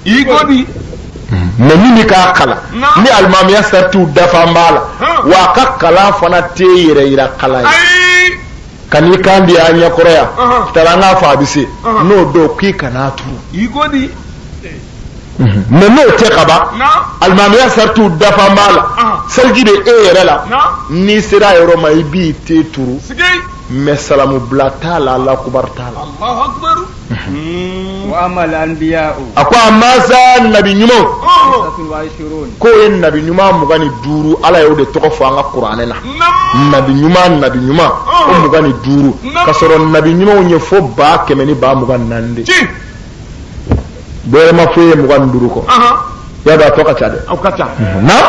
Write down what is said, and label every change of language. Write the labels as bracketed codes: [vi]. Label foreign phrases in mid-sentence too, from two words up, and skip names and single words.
[bm] mais min bɛ k'a kalan ni alimamiya saritiw dafan b'a la wa a ka kalan fana tɛ yɛrɛ yira kalan ye ka n'i kan di a ɲɛkɔrɔ yan taara an k'a fɔ a bɛ se n'o don k'i kan'a turu mais n'o tɛ ka ban alimamiya saritiw dafan b'a la seliji bɛ e yɛrɛ la n'i sera a yɔrɔ ma i b'i te turu mais salamu bila t'a la [ar] الله أكبر [bm] t'a la. [ar] وأما الأنبياء [bm] a ko a masa nabi ɲuman k'o ye nabi ɲuman 25 Ala y'o de tɔgɔ fɔ an ka kuranɛ la nabi ɲuman o 25 ka sɔrɔ nabi ɲumanw ye fo 100,024 de bɛrɛ ma foyi ye 25 kɔ ya dɔn a tɔ ka ca dɛ na